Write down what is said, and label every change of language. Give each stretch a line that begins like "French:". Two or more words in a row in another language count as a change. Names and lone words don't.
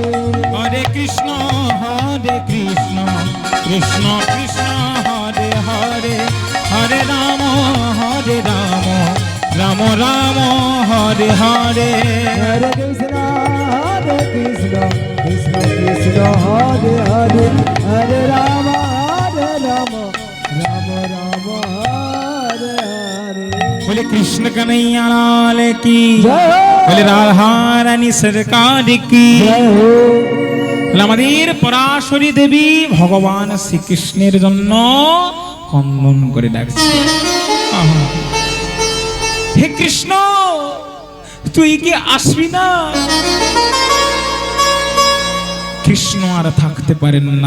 Bangla: হরে কৃষ্ণ কৃষ্ণ কৃষ্ণ হরে হরে, হরে রাম রাম রাম হরে হরে। হরে কৃষ্ণ কৃষ্ণ কৃষ্ণ হরে হরে, হরে রাম রাম রাম হরে হরে।
Hindi: बोले कृष्ण कन्हैया लाल की, बोले राधा रानी सरकार की।
Bangla: বলে আমাদের পরাশরী দেবী ভগবান শ্রীকৃষ্ণের জন্য কন্দন করে ডাকছে, আহা, হে কৃষ্ণ তুই কি আসবি না? কৃষ্ণ আর থাকতে পারেন না।